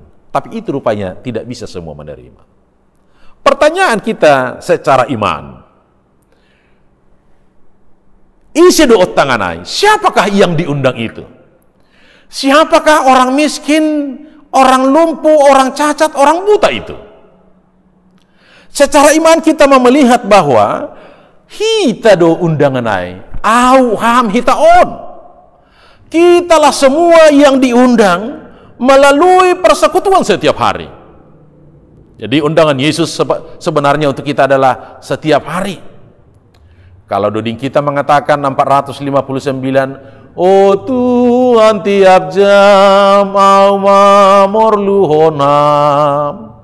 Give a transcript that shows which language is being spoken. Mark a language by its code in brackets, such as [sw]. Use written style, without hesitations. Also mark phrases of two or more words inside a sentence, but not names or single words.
[id] Tapi itu rupanya tidak bisa semua menerima. Pertanyaan kita secara iman, isi doa tanganai, siapakah yang diundang itu? Siapakah orang miskin, orang lumpuh, orang cacat, orang buta itu? Secara iman kita melihat bahwa [bts] hita do undanganai, au ham hita on. [id] Kitalah semua yang diundang melalui persekutuan setiap hari. Jadi undangan Yesus sebenarnya untuk kita adalah setiap hari. Kalau duding kita mengatakan 459, oh Tuhan tiap jam [bts] au mamorluhonam.